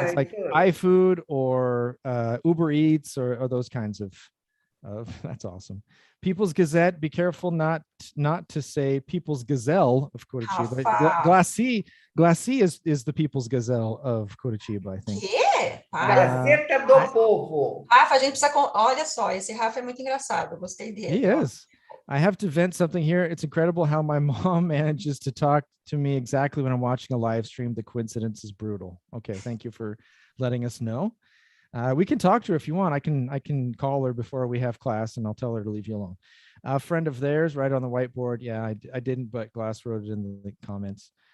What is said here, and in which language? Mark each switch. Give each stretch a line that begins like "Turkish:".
English: It's like iFood or Uber Eats or those kinds of that's awesome. People's Gazette, be careful not to say People's Gazelle of Curitiba. Glassy is the People's Gazelle of Curitiba, I think.
Portuguese: Gazeta do Povo. Rafa, a gente precisa... Olha só, esse Rafa é muito engraçado. Eu gostei dele.
English: He is. I have to vent something here. It's incredible how my mom manages to talk to me exactly when I'm watching a live stream. The coincidence is brutal. Okay, thank you for letting us know. We can talk to her if you want. I can call her before we have class and I'll tell her to leave you alone. A friend of theirs right on the whiteboard. Yeah, I didn't, but Glass wrote it in the comments.